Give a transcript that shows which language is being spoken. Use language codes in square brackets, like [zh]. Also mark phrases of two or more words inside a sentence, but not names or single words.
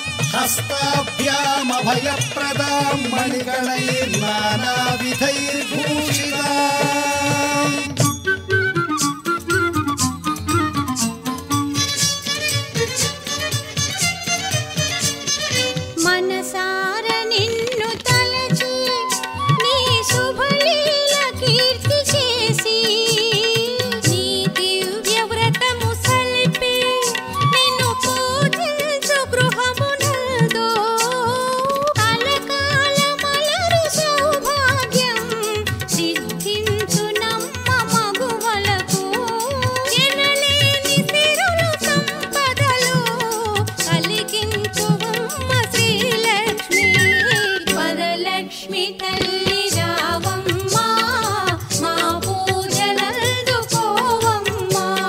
[sa] हस्ताभ्यामभयप्रदां मणिगणैर्नानाविधैर्भूषिताम्। [te] మనసార నిన్ను తలచి నీ శుభలీల కీర్తి చేసి నీ దివ్య వ్రతము సల్పి నిన్ను పూజించు గృహమునందు కలకాల మలరు సౌభాగ్యం సిద్ధించు నమ్మ మగువలకు ఎనలేని సిరులు సంపదలు కలిగించు శ్రీలక్ష్మి వరలక్ష్మి తల్లి రావమ్మ మా పూజలందుకోవమ్మ।